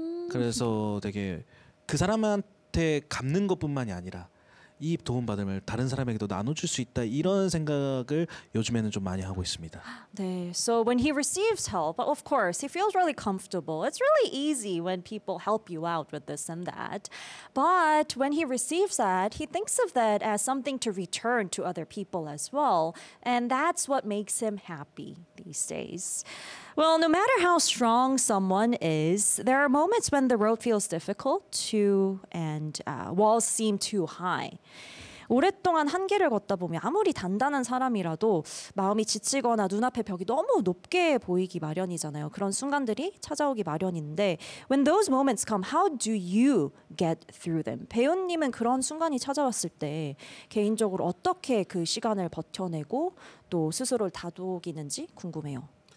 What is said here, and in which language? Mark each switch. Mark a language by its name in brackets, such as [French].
[Korean] 그래서 되게 그 사람한테 갚는 것뿐만이 아니라 이 도움 받음을 다른 사람에게도 나눠줄 수 있다 이런 생각을 요즘에는 좀 많이 하고 있습니다. [English] 네, so when he receives help, of course, he feels really comfortable. It's really easy when people help you out with this and that. But when he receives that, he thinks of that as something to return to other people as well. And that's what makes him happy these days. Well, no matter how strong someone is, there are moments when the road feels difficult too, and walls seem too high. [Korean] 오랫동안 한계를 걷다 보면 아무리 단단한 사람이라도 마음이 지치거나 눈앞에 벽이 너무 높게 보이기 마련이잖아요. 그런 순간들이 찾아오기 마련인데 [English] When those moments come, how do you get through them? [Korean] 배우님은 그런 순간이 찾아왔을 때 개인적으로 어떻게 그 시간을 버텨내고 또 스스로를 다독이는지 궁금해요.